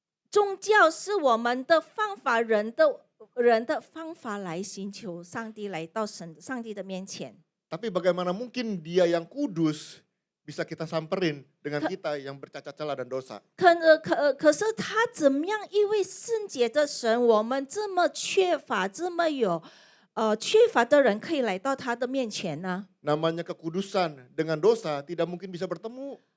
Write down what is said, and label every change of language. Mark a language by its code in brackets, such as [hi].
[zh] 宗教是我们的方法，人的方法来寻求上帝，来到上帝的面前。 [id] Tapi bagaimana mungkin Dia yang kudus bisa kita samperin dengan kita yang bercacat celah dan dosa? [zh] 可是他怎么样？一位圣洁的神，我们这么缺乏，这么有缺乏的人，可以来到他的面前呢？ [id] Namanya kekudusan dengan dosa tidak mungkin bisa bertemu.